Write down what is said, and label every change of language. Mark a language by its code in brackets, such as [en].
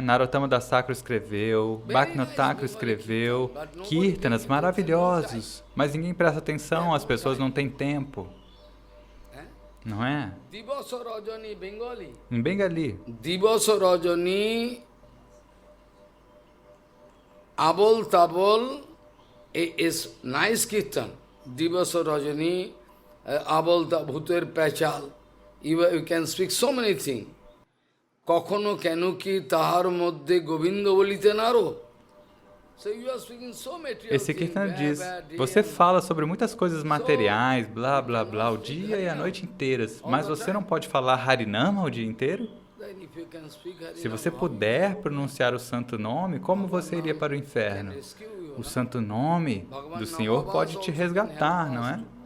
[pt] Narottama Das Thakura escreveu, Bhaktivinoda Thakura escreveu, Kirtanas maravilhosos, mas ninguém presta atenção, as pessoas não têm tempo. Não é? [bn] Divasa Rajani, Bengali. [pt] Em Bengali. [en] Divasa Rajani, Abol Tabol is nice kirtan. [bn] Divasa Rajani, Abol Bhuter Pachal. [en] You can speak so many things. [bn] Kokhono kenu ki tahar moddhe Govinda bolite naro. [en] So you are speaking so material [pt] Esse [en] things, [pt] Kirtana diz, você fala sobre muitas coisas materiais, blá blá blá, o dia e a noite inteiras, mas você não pode falar Harinama o dia inteiro? Se você puder pronunciar o santo nome, como você iria para o inferno? O santo nome do Senhor pode te resgatar, não é?